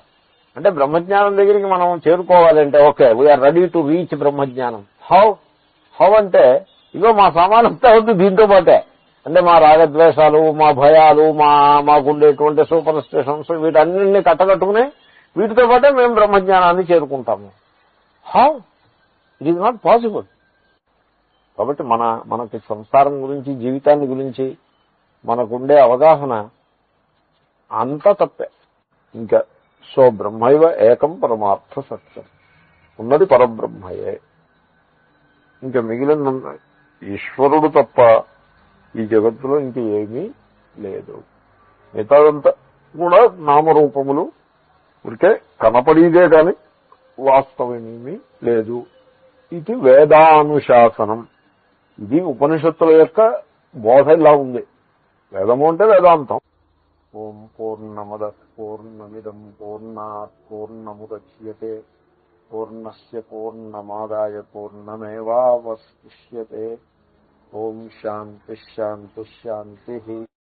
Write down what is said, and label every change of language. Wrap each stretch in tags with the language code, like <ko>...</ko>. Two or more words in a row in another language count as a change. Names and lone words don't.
<te>అంటే బ్రహ్మజ్ఞానం దగ్గరికి మనం చేరుకోవాలంటే</te> <en>okay, we are ready to reach</en> <te>బ్రహ్మజ్ఞానం. హౌ అంటే ఇగో మా సామానంతా వద్దు, దీంతో పాటే అంటే మా రాగద్వేషాలు, మా భయాలు, మాకుండేటువంటి సూపర్ స్టిషన్స్ వీటన్నింటినీ కట్టకట్టుకుని వీటితో పాటే మేము బ్రహ్మజ్ఞానాన్ని చేరుకుంటాము.</te> <en>How? It is not possible.</en> <te>కాబట్టి మనకి సంసారం గురించి, జీవితాన్ని గురించి మనకుండే అవగాహన అంతా తప్పే. ఇంకా సో</te> <sa>ब्रह्मैव एकं परमार्थ सत्यम्,</sa> <te>ఉన్నది పరబ్రహ్మయే. ఇంకా మిగిలిన ఈశ్వరుడు తప్ప ఈ జగత్తులో ఇంక ఏమీ లేదు. మిగతాదంతా కూడా నామరూపములు, ఉరికే కనపడేదే కాని వాస్తవమేమీ లేదు. ఇది వేదానుశాసనం. ఇది ఉపనిషత్తుల యొక్క బోధ ఇలా ఉంది. వేదము అంటే వేదాంతం.</te> <sa>ओम् पूर्णमद पूर्णमिदं पूर्णात् पूर्णमुदच्यते पूर्णस्य पूर्णमादाय पूर्णमेवावशिष्यते. ओम् शान्ति शान्ति शान्ति.</sa>